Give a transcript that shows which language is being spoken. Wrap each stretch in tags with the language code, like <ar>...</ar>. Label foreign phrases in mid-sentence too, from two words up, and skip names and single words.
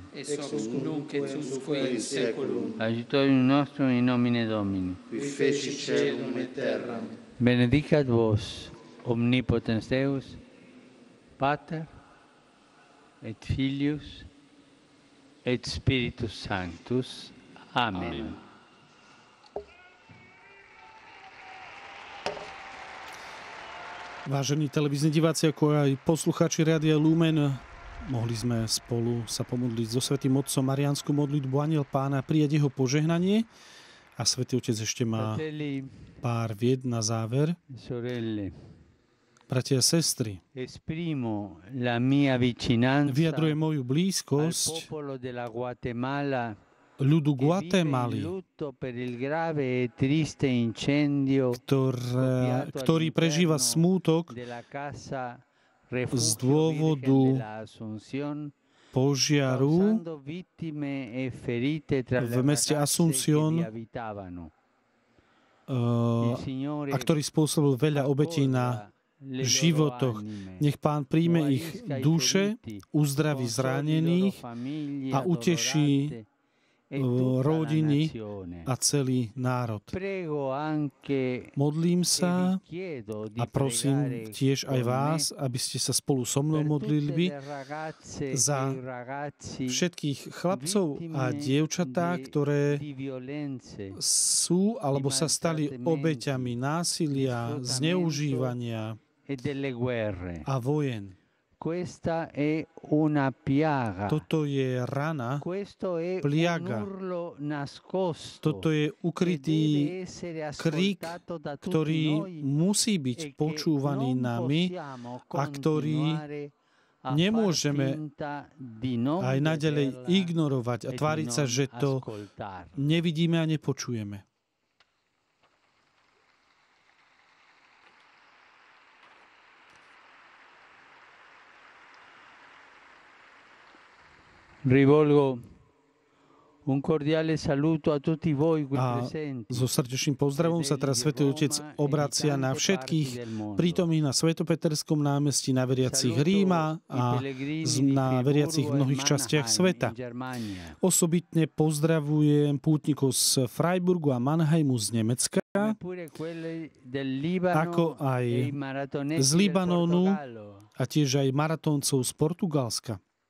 <la>Ex nunc et usque in saeculum. Aiutorium nostrum in nomine Domini. Qui feci caelum et terram. Benedicat vos, omnipotens Deus, Pater, et Filius, et Spiritus Sanctus. Amen.</la> <sk>Vážení televízni diváci, ako aj poslucháči Rádia Lumen, mohli sme spolu sa pomodliť so Svätým Otcom mariánsku modlitbu Anjel Pána, prijať jeho požehnanie. A Svätý Otec ešte má pár vied na záver. bratia a sestry,</sk> <it>esprimo la mia vicinanza</it> <sk>vyjadrujem moju</sk> <it>al</it> <sk>blízkosť</sk> <it>popolo della Guatemala</it> <sk>ľudu</sk> <it>che vive in</it> <sk>Guatemaly,</sk> <it>lutto per il grave e triste incendio</it> <sk>ktorý prežíva smútok</sk> <it>della casa</it> <sk>z Refugio dôvodu Virgen de la Asunción, požiaru</sk> <it>causando vittime e ferite tra</it> <sk>v</sk> <it>le</it> <sk>meste</sk> <it>ragazze Asunción, che vi abitavano.</it> <sk>a ktorý spôsobil veľa obetí na životoch. Nech Pán príjme ich duše, uzdraví zranených a uteší rodiny a celý národ. Modlím sa a prosím tiež aj vás, aby ste sa spolu so mnou modlili za všetkých chlapcov a dievčatá, ktoré sú alebo sa stali obeťami násilia, zneužívania a vojen.</sk> <it>Questa è una piaga.</it> <sk>Toto je rana,</sk> <it>Questo è pliaga. un urlo nascosto.</it> <sk>Toto je ukrytý</sk> <it>che deve essere</it> <sk>krík,</sk> <it>ascoltato da tutti</it> <sk>ktorý</sk> <it>noi</it> <sk>musí</sk> <it>e</it> <sk>byť</sk> <it>che</it> <sk>počúvaný</sk> <it>non</it> <sk>nami</sk> <it>possiamo</it> <sk>a ktorý</sk> <it>continuare a</it> <sk>nemôžeme</sk> <it>far finta di non</it> <sk>aj naďalej</sk> <it>vederla</it> <sk>ignorovať a</sk> <it>e di</it> <sk>tváriť sa,</sk> <it>non</it> <sk>že to</sk> <it>ascoltarla.</it> <sk>nevidíme a nepočujeme.</sk> <it>Rivolgo un cordiale saluto a tutti voi qui</it> <sk>A</sk> <it>presenti.</it> <sk>so srdečným pozdravom sa teraz Svätý Otec obracia na všetkých prítomných na Svetopeterskom námestí, na veriacich Ríma a na veriacich v mnohých častiach sveta. Osobitne pozdravujem pútnikov z Freiburgu a Mannheimu z Nemecka, ako aj z Libanonu a tiež aj maratóncov z Portugalska.</sk>